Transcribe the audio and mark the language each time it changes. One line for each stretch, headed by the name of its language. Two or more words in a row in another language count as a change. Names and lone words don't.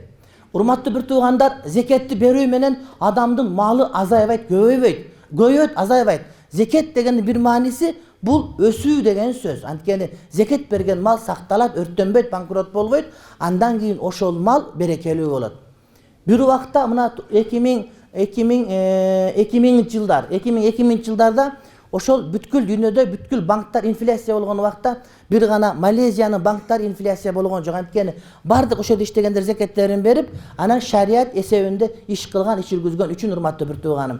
Kyrgyz: Урматтуу бир туугандар, зекетти берүү менен адамдын малы азайбайт, көбөйбөйт, азайбайт. Зекет дегендин бир мааниси бул өсүү деген сөз. Анткени зекет берген мал сакталат, өрттөнбөйт, банкрот болбойт. Андан кийин ошол мал берекелүү болот. Бир вакта мына 2000 жылдарда ошол бүткүл дүйнөдө бүткүл банктар инфляция болгон вакытта бир гана Малезиянын банктар инфляция болгон жок. Анткени бардык ошол иштегендер зекеттерин берип, анан шарият эсебинде иш кылган, иш жүргүзгөн үчүн урматтуу бир тууганым.